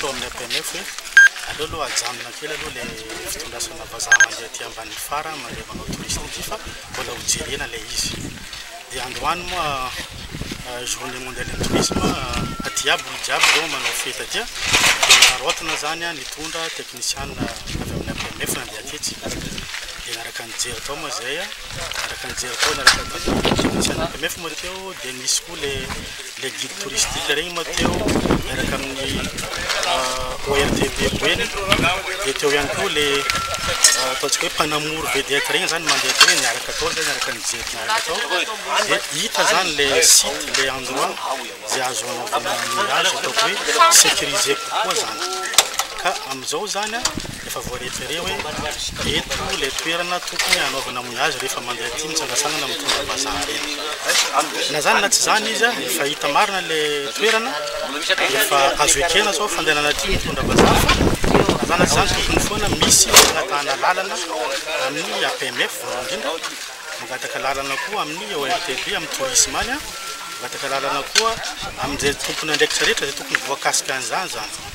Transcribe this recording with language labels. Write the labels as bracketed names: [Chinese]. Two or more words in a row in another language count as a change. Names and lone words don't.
[Malagasy] tao amin'ny APMF hoe aleo ajanona kely aloha le fitondrasana vazaha mandeha aty ambany fara mandeha manao touriste ty fa mbola hojerena le izy dia androany moa [French] journée mondiale du tourisme [Malagasy] aty aby olo jiaby zao manao fety atya dia narotana zany nitondra technicien avy amin'ny APMF nandeha atytsy dia naraka nijery tao moa zay naraka nijery tao naraka technicien APMF moa teo dia nisy koa le [French] guide touristique [Malagasy] regny moa teo miaraka amin'ny ORTB Boeny dia teo ihany koa le ataontsika hoe mpanamory vedette regny zany mandeha teo niaraka tao zay niaraka nijery niaraka tao dia hita zany le site le endroit zay azo anaovana mirage ataoko hoe sécurisé kokoa zany ka amizao zany efa voareferé hoe eto le toerana tokony anaovana mouillage rehefa mandeha aty mitsangasangana mitondra vazaha reny na zany na tsy zany izy efa hita marina le toerana efa azo ekena zao fandehanana aty mitondra vazaha fa na zany tokony foana misy fanatahana lalana amin'ny APMF voalohany indrindra mangataka lalana koa amin'ny ORTB amin'ny tourisme any mangataka lalana koa amin'izay tompony andraikitra rehetra zay tokony voakasika an'izany zany